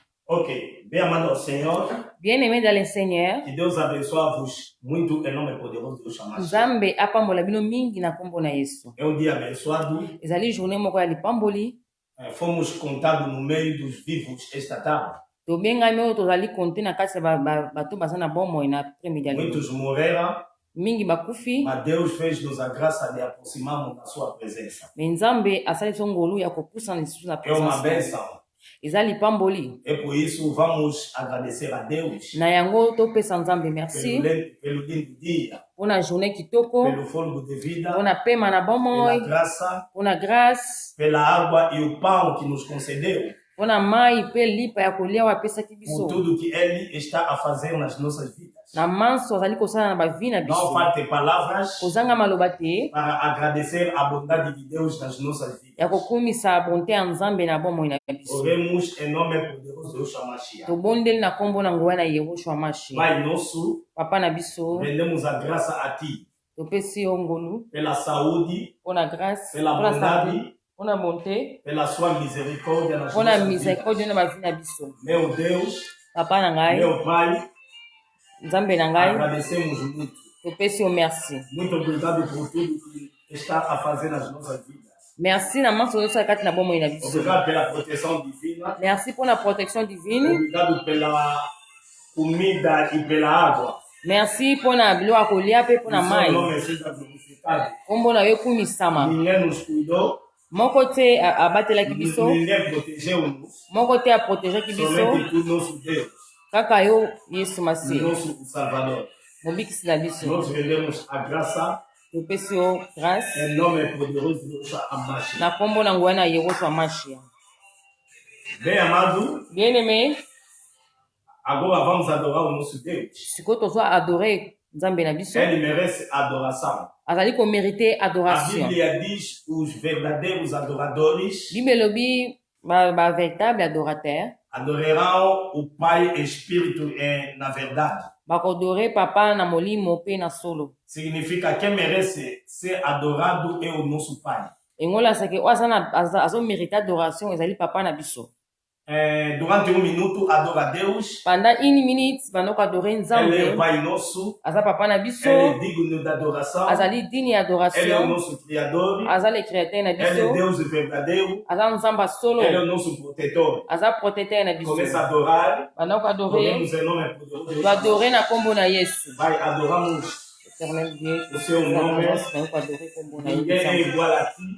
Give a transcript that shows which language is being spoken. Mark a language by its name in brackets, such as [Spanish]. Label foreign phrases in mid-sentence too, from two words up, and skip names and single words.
[Portuguese] Ok, bem amado ao Senhor. [French] Bien-aimé dans le Seigneur, [Portuguese] Que Deus abençoe-vos muito em nome poderoso do chamado. [Lingala] Nzambe apambola bino mingi na kombo na Yesu. [Portuguese] É um dia abençoado. [Lingala] Ezali journée moko ya lipamboli. [Portuguese] Fomos contados no meio dos vivos esta tarde. [Lingala] Tobengami oyo tozali konte na kati ya bato baza na bomoi na après-midi ya lelo. [Portuguese] Muitos morreram. [Lingala] Mingi bakufi. [Portuguese] Mas Deus fez-nos a graça de aproximarmos da sua presença. [Lingala] Me Nzambe asali biso ngolu ya kopusa na lisusu na [Portuguese] É uma presença. bênção. [Lingala] Eza lipamboli. [Portuguese] É por isso vamos agradecer a Deus. [Lingala] Na yango topesa Nzambe merci. [Portuguese] Pelo lindo dia. [Lingala] Pona journée kitoko. [Portuguese] Pelo fôlego de vida. [Lingala] Pona pema na bomoi. [Portuguese] Pela graça. [Lingala] Pona grâce. [Portuguese] Pela água e o pão que nos concedeu. [Lingala] Pona mai pe lipa ya kolia wa pesa kibiso. [Portuguese] Por tudo que Ele está a fazer nas nossas vidas. [Lingala] Na manso azali kosala na bavina biso. [Portuguese] Não falte palavras [Lingala] Kozanga maloba te [Portuguese] para agradecer a bondade de Deus nas nossas vidas. [Lingala] ya kokumisa bonte ya Nzambe na bomoi na biso. [Portuguese] Oremos em nome poderoso de Yeshua Mashiach. [Lingala] Tobondeli na kombo na nguya na Yehoshua Mashiach. [Portuguese] Pai nosso, [Lingala] Papa na biso, [Portuguese] rendemos a graça a Ti [Lingala] topesi yo ngolu [Portuguese] pela saúde, [Lingala] pona grâce, [Portuguese] pela [Lingala] pona [Portuguese] bondade, [Lingala] santé, pona bonté, [Portuguese] pela Sua misericórdia nas [Lingala] pona [Portuguese] nossas vidas. [Lingala] miséricorde na bavina biso. [Portuguese] Meu Deus, [Lingala] Papa na ngai, [Portuguese] meu Pai, [Lingala] Nzambe na ngai, [Portuguese] agradecemos muito. [Lingala] topesi yo merci. [Portuguese] Muito obrigado por tudo que está a fazer nas nossas vidas. [Lingala] Merci na manso nyonso ya kati na bomoi na biso. [Portuguese] Obrigado pela proteção divina. [Lingala] Merci pona [French] protection divine. [Portuguese] Obrigado pela comida e pela água. [Lingala] Merci pona biloko ya kolia pe pona [Portuguese] Que [Lingala] mai. [Portuguese] seu nome seja glorificado. [Lingala] Kombo na yo ekumisama. [Portuguese] Ninguém nos cuidou, [Lingala] Moko te abatelaki biso, [Portuguese] ninguém protegeu-nos. [Lingala] moko te aprotegaki biso, [Portuguese] Somente tu, nosso Deus, [Lingala] kaka yo Yesu Masihi, [Portuguese] nosso Salvador. [Lingala] mobikisi na biso. [Portuguese] Nós rendemos a graça [Lingala] Topesi yo grâce [Portuguese] em nome poderoso de Yeshua Mashiach. [Lingala] na kombo na nguya na Yehoshua Mashiach. [Portuguese] Bem amado, [Lingala] Bien-aimé, [Portuguese] agora vamos adorar o nosso Deus. [Lingala] sikoyo tozwa adore Nzambe na biso, [Portuguese] Ele merece adoração. [Lingala] azali komérite [Portuguese] A [Lingala] adoration. [Portuguese] Bíblia diz os verdadeiros adoradores [Lingala] Bible elobi [French] véritable adorateur [Portuguese] adorarão o Pai Espírito na verdade. [Lingala] bakodore papa na molimo pe na solo. [Portuguese] Significa que merece ser adorado é o nosso Pai. [Lingala] Engolasake oyo azomérite adoration ezali papa na biso. [Portuguese] Durante minuto, adora a Deus. [French] Pendant 1 minute [Lingala] bandoko adore [Portuguese] Ele é [Lingala] Nzambe, [Portuguese] o Pai nosso. [Lingala] aza papa na biso, [Portuguese] Ele é digno da adoração. [Lingala] azali dini ya [Portuguese] Ele é o [Lingala] adoration, [Portuguese] nosso Criador. [Lingala] aza [French] le créateur [Lingala] na [Portuguese] Ele é [Lingala] biso, [Portuguese] Deus verdadeiro. [Lingala] aza Nzambe solo, [Portuguese] Ele é o nosso protetor. [Lingala] aza protecteur na biso. [Portuguese] Começa a adorar. [Lingala] Bandoko adore, [Portuguese] Oremos em nome poderoso de Deus. [Lingala] toadore na kombo na Yesu. [Portuguese] Pai, adoramos [French] Éternel Dieu, [Portuguese] o seu nome. [Lingala] bandoko adore kombo na [Portuguese] Ninguém é [Lingala] Yesu. [Portuguese] igual a ti.